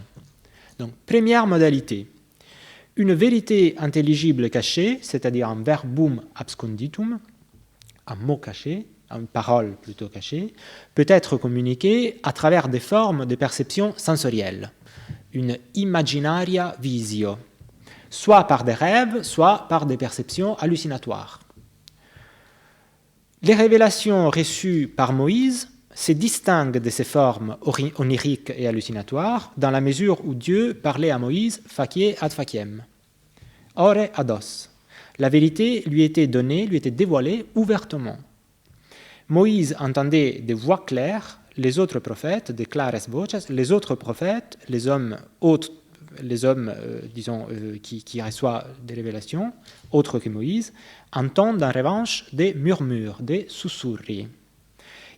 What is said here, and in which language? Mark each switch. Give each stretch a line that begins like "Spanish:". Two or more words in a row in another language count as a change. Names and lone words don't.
French: Donc, première modalité, une vérité intelligible cachée, c'est-à-dire un
Latin: verbum absconditum,
French: un mot caché, une parole plutôt cachée, peut être communiquée à travers des formes de perception sensorielle, une
Latin: imaginaria visio,
French: soit par des rêves, soit par des perceptions hallucinatoires. Les révélations reçues par Moïse se distinguent de ces formes oniriques et hallucinatoires dans la mesure où Dieu parlait à Moïse
Latin: facie ad faciem, ore ad os.
French: La vérité lui était donnée, lui était dévoilée ouvertement. Moïse entendait des voix claires, les autres prophètes, des
Latin: clares voces,
French: les autres prophètes, les hommes qui reçoivent des révélations, autres que Moïse, entendent en revanche des murmures, des sussurri.